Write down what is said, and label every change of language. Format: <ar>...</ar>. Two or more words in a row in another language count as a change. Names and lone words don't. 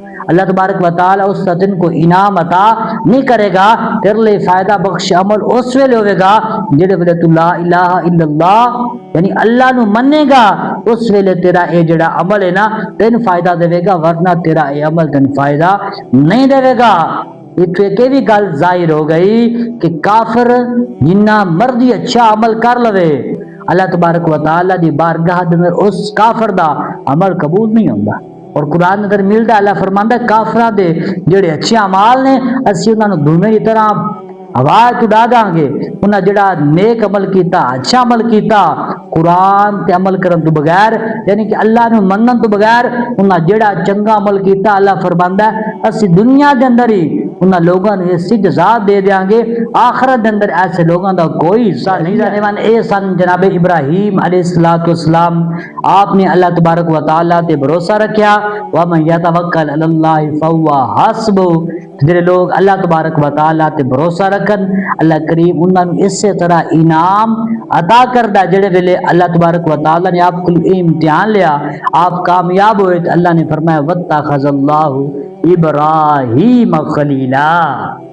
<pa>اللہ تبارک و تعالی اس سے تن کو انعام عطا نہیں کرے گا، تیرے لئے فائدہ بخش عمل اس ویلے ہوئے گا جڑے ویلے تو</pa> <ar>لا الہ الا اللہ</ar> <pa>یعنی اللہ نو منے گا اس ویلے تیرا اے جڑا عمل ہے نا تین فائدہ دے گا، ورنہ تیرا اے عمل تین فائدہ نہیں دے گا۔ اتنے کہ بھی گل ظاہر ہو گئی کہ کافر جنہ مرضی اچھا عمل کر لوے اللہ تبارک و تعالی دی بارگاہ دے اندر اس کافر دا عمل قبول نہیں ہوندا۔ اور قرآن اندر ملدا اللہ فرماندا کافراں دے جڑے اچھے اعمال نے اسی انہاں نو دھویں دی طرح ہوا اڑا داں گے، انہاں جڑا نیک عمل کیتا اچھا عمل کیتا قرآن تے عمل کرن تو بغیر یعنی کہ اللہ نو منن تو بغیر انہاں جڑا چنگا عمل کیتا اللہ فرماندا اسی دنیا دے اندر ہی انہاں لوگاں نے اس جزا دے دیاں گے، آخرت دے اندر ایسے لوگاں دا کوئی حصہ نہیں رہنے والا۔ اے سن جناب ابراہیم علیہ السلام آپ نے اللہ تبارک و تعالی تے بھروسہ رکھیا</pa> <ar>وَمَن يَتَوَكَّلْ عَلَى اللَّهِ فَهُوَ حَسْبُهُ۔</ar> <pa>جڑے لوگ اللہ تبارک و تعالی تے بھروسہ رکھن اللہ کریم انہاں نوں اسی طرح انعام عطا کردا۔</pa> <ur>جڑے ویلے اللہ تبارک و تعالی نے آپ کو امتحان لیا آپ کامیاب ہوئے تو اللہ نے فرمایا</ur> <ar>وَاتَّخَذَ اللَّهُ ابراہیم خلیلا۔</ar>